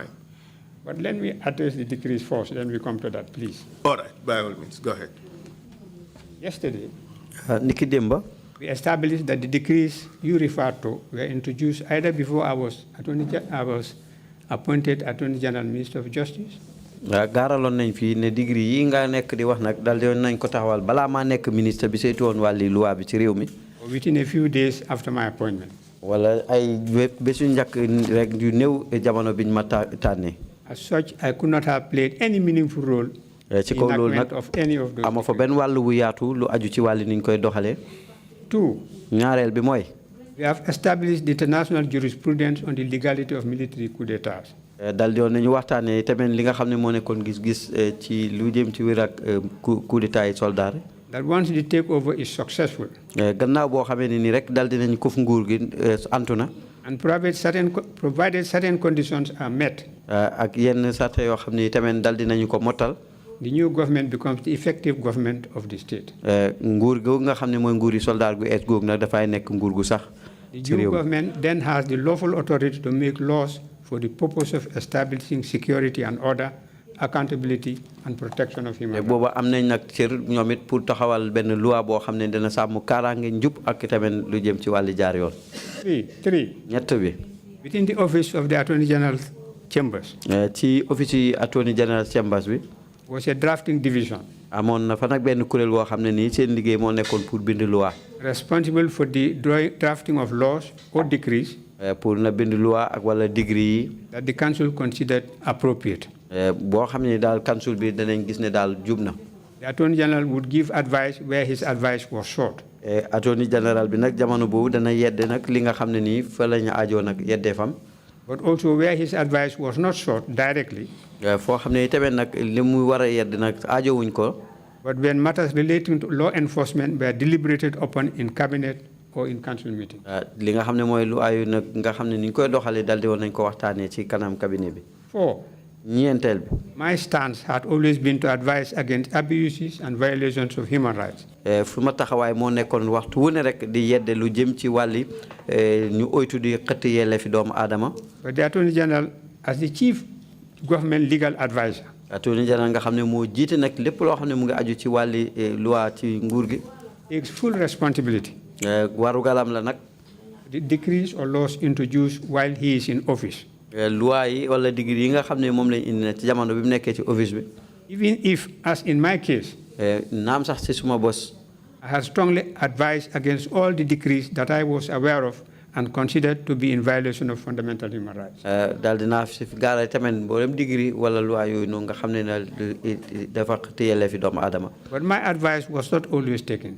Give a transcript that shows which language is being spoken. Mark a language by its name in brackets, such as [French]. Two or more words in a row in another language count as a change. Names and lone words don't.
[English] But let me address the decrees first, then we come to that, please. All right, by all means, go ahead. Yesterday, we established that the decrees you referred to were introduced either before I was appointed Attorney General, Minister of Justice, [Wolof] gaaraloon nañ fi ne degré yi nga nekk di wax nag dal di nañ ko taxawal balaa maa nekk ministre bi saytu woon wàlli loi bi ci réew mi. [English] Within a few days after my appointment. [Wolof] wala ay bésu njëkk rek yu néew jamono biñ ma tànnee. [English] As such, I could not have played any meaningful role [Wolof] ci kaw loolu nag amoo fa benn wàllu wu yaatu lu aju ci wàlli niñ koy doxalee. [English] Two. [Wolof] ñaareel bi mooy. [English] We have established the international jurisprudence on the legality of military coup d'états. [Wolof] dal di woon nañu waxtaanee tamit li nga xam ne moo nekkoon gis-gis ci lu jëm ci wér ak [French] coup d'état [Wolof] yi soldat. [English] That once the takeover is successful. [Wolof] gannaaw boo xamee ne ni rek dal dinañ ko fu nguur gi antu na. [English] And provided certain conditions are met. [Wolof] ak yenn sarta yoo xam ne tamit dal dinañu ko mottal. [English] The new government becomes the effective government of the state. [Wolof] nguur googu nga xam ne mooy nguuri soldat gu ees googu nag dafay nekk nguur gu sax. [English] The new government then has the lawful authority to make laws for the purpose of establishing security and order, accountability and protection of human rights. [Wolof] booba am nañ nag cër ñoom it pour taxawal benn loi boo xam ne dina sàmm kaaraange njub ak tamit lu jëm ci wàlli jaar yoon. [English] Three. [Wolof] ñett bi. [English] Within the office of the Attorney General Chambers. [Wolof] ci office yi Attorney General Chambers bi. [English] Was a drafting division. [Wolof] amoon na fa nag benn kuréel boo xam ne nii seen liggéey moo nekkoon pour bind loi. [English] Responsible for the drafting of laws or decrees. [Wolof] pour na bind loi ak wala degree. [English] That the council considered appropriate. [Wolof] boo xam ne daal council bi danañ gis ne daal jub na. [English] The Attorney General would give advice where his advice was short. Attorney General [Wolof] bi nag jamono boobu dana yedde nag li nga xam ne nii fa la ñu aajoo nag yeddee fam. [English] But also where his advice was not short directly. [Wolof] foo xam ne tamit nag li mu war a yedd nag aajowuñ ko. [English] But when matters relating to law enforcement were deliberated upon in cabinet or in council meeting. [Wolof] li nga xam ne mooy lu ayu nag nga xam ne ni ñu koy doxalee daldi woon nañ ko waxtaanee ci kanam cabinet bi. 4. ñeenteel bi. [English] My stance had always been to advise against abuses and violations of human rights. [Wolof] fu ma taxawaay moo nekkoon waxtu wu ne rek di yedde lu jëm ci wàlli ñu oytu di xëtt yelleefi doomu aadama. [English] But the Attorney General, as the chief government legal advisor. Attorney General [Wolof] nga xam ne moo jiite nag lépp loo xam ne mu ngi aju ci wàlli loi ci nguur gi. [English] Takes full responsibility. [Wolof] warugalam la nag. [English] The decrees or laws introduced while he is in office. [Wolof] loi yi wala degré yi nga xam ne moom lañ indi na ci jamono bi mu nekkee ci office bi. [English] Even if, as in my case, [Wolof] naam sax ci suma bos. [English] I have strongly advised against all the decrees that I was aware of and considered to be in violation of fundamental human rights. [Wolof] daal dinaa fi gaara tamit mboolem degré wala loi yooyu noonu nga xam ne na dafa téyelee fi doomu aadama. [English] But my advice was not always taken.